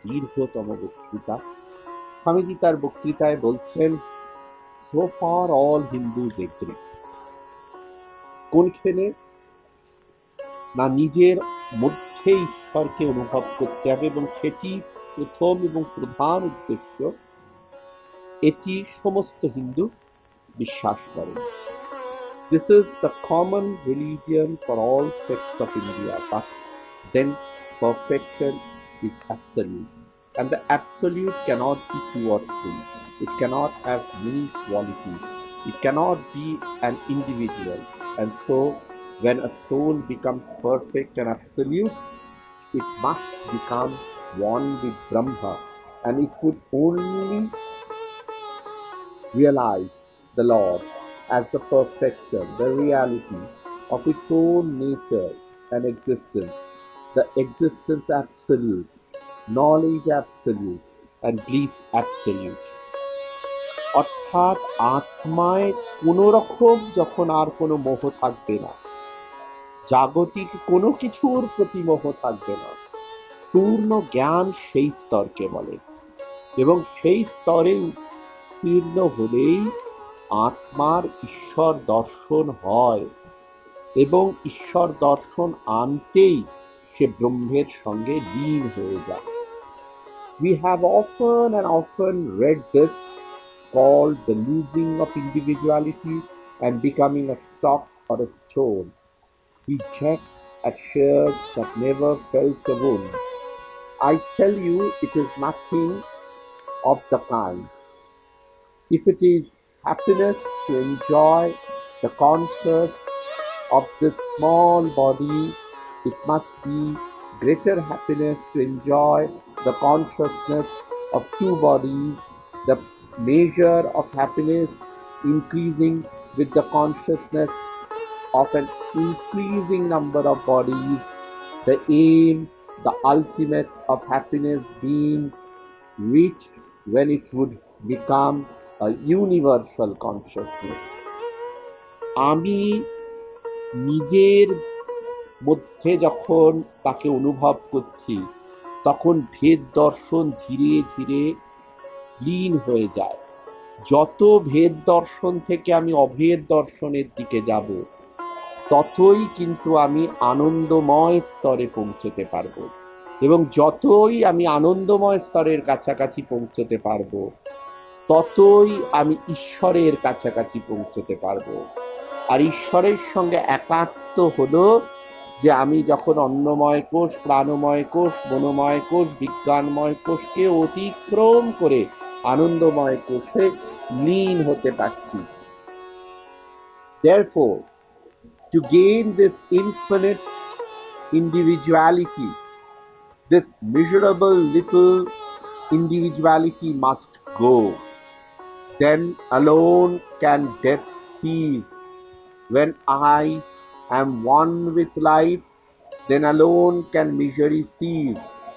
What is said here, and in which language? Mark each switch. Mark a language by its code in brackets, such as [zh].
[bn] দীর্ঘতম বক্তৃতা। স্বামীজি তার বক্তৃতায় বলছেন, [en] So far all Hindus agree. [bn] কোনখানে না নিজের মধ্যে ঈশ্বরকে অনুভব করতে হবে, এবং সেটি প্রথম এবং প্রধান উদ্দেশ্য। এটি সমস্ত হিন্দু বিশ্বাস করেন। [en] This is the common religion for all sects of India, but then perfection is absolute. And the absolute cannot be two or three. It cannot have many qualities. It cannot be an individual. And so, when a soul becomes perfect and absolute, it must become one with Brahma. And it would only realize the Lord as the perfection, the reality of its own nature and existence, the existence absolute, knowledge absolute, and belief absolute. [bn] অর্থাৎ আত্মায় কোনো রকম যখন আর কোনো মোহ থাকবে না, জাগতিক কোনো কিছুর প্রতি মোহ থাকবে না, পূর্ণ জ্ঞান সেই স্তরকে বলে। এবং সেই স্তরে উত্তীর্ণ হলেই আত্মার ঈশ্বর দর্শন হয়, এবং ঈশ্বর দর্শন আনতেই সে ব্রহ্মের সঙ্গে লীন হয়ে যায়। [en] We have often and often read this, called the losing of individuality and becoming a stock or a stone. He checks at shears that never felt a wound. I tell you, it is nothing of the kind. If it is happiness to enjoy the conscious of this small body, it must be greater happiness to enjoy the consciousness of two bodies, the measure of happiness increasing with the consciousness of an increasing number of bodies, the aim, the ultimate of happiness being reached when it would become a universal consciousness. [bn] আমি নিজের মধ্যে যখন তাকে অনুভব করছি, তখন ভেদ দর্শন ধীরে ধীরে লীন হয়ে যায়। যত ভেদ দর্শন থেকে আমি অভেদ দর্শনের দিকে যাব, ততই কিন্তু আমি আনন্দময় স্তরে পৌঁছতে পারবো। এবং যতই আমি আনন্দময় স্তরের কাছাকাছি পৌঁছতে পারবো, ততই আমি ঈশ্বরের কাছাকাছি পৌঁছতে পারবো। আর ঈশ্বরের সঙ্গে একাত্ম হলো যে আমি যখন অন্নময় কোষ, প্রাণময় কোষ, মনোময় কোষ, বিজ্ঞানময় কোষকে অতিক্রম করে আনন্দময় কোষে লীন হতে পারছি। [en] Therefore, to gain this infinite individuality, this miserable little individuality must go. Then alone can death cease. When I am one with life, then alone can misery cease.